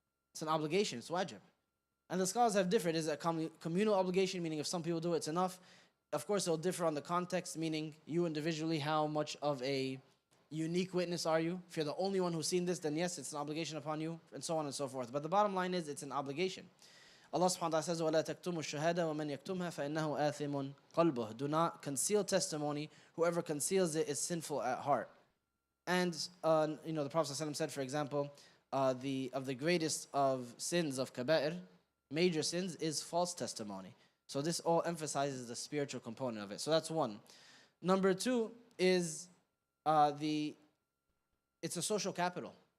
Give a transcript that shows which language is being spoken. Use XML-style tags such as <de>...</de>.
<en>It's an obligation, it's wajib. And the scholars have differed. Is it a communal obligation, meaning if some people do it, it's enough? Of course, it'll differ on the context, meaning you individually, how much of a unique witness are you? If you're the only one who's seen this, then yes, it's an obligation upon you, and so on and so forth. But the bottom line is, it's an obligation.</en> <ar>Allah subhanahu wa ta'ala says, وَلَا تَكْتُمُوا الشَّهَادَةَ وَمَنْ يَكْتُمْهَا فَإِنَّهُ آثِمٌ قَلْبُهُ.</ar> <en>Do not conceal testimony. Whoever conceals it is sinful at heart. And, the Prophet ﷺ said, for example, of the greatest of sins of kaba'ir, major sins, is false testimony. So this all emphasizes the spiritual component of it. So that's one. Number two is it's a social capital.</en>